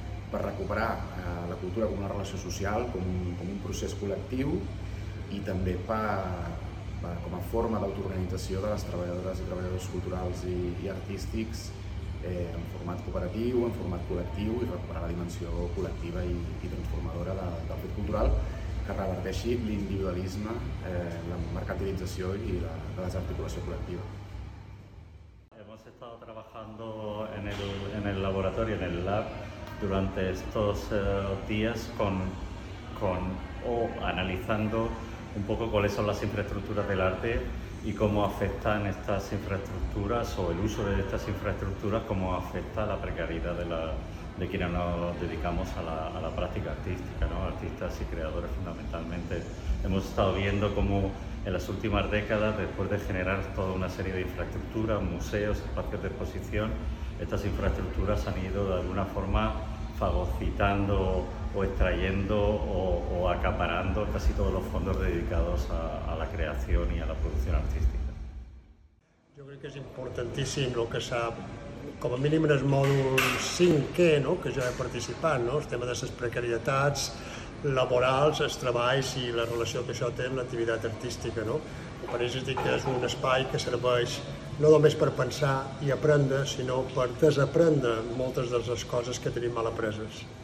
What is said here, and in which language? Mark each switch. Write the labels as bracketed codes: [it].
[ca] per recuperar la cultura com una relació social, com un procés col·lectiu i també com a forma d'autoorganització de les treballadores i treballadors culturals i artístics en format cooperatiu, en format col·lectiu i recuperar la dimensió col·lectiva i transformadora del fet cultural que reverteixi l'individualisme, la mercantilització i la desarticulació col·lectiva. [es] Hemos estado trabajando en el laboratorio, en el lab, durante estos días analizando un poco cuáles son las infraestructuras del arte y cómo afectan estas infraestructuras o el uso de estas infraestructuras, cómo afecta la precariedad de quienes nos dedicamos a la práctica artística, ¿no? Artistas y creadores fundamentalmente. Hemos estado viendo cómo en las últimas décadas, después de generar toda una serie de infraestructuras, museos, espacios de exposición, estas infraestructuras han ido de alguna forma fagocitando o extrayendo o acaparando casi todos los fondos dedicados a la creación y a la producción artística. Yo creo que es importantísimo lo que se ha, como mínimo en el módulo 5, ¿no?, que yo he participado, ¿no?, el tema de esas precariedades laborales, los trabajos y la relación que eso tiene con la actividad artística, ¿no? Me parece que es [ca] un espai que serveix no només per pensar i aprendre, sinó per desaprendre moltes de les coses que tenim mal apreses.